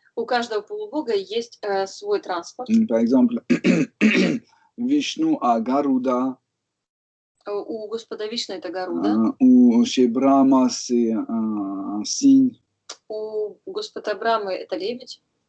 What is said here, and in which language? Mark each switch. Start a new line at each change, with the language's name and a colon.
Russian: У каждого полубога есть свой транспорт.
French: Par exemple, Vishnu a Garuda.
Russian: У Господа Вишну это Гаруда.
French: Ou chez Brahma, c'est un cygne.
Russian: У Господа Брамы это лебедь.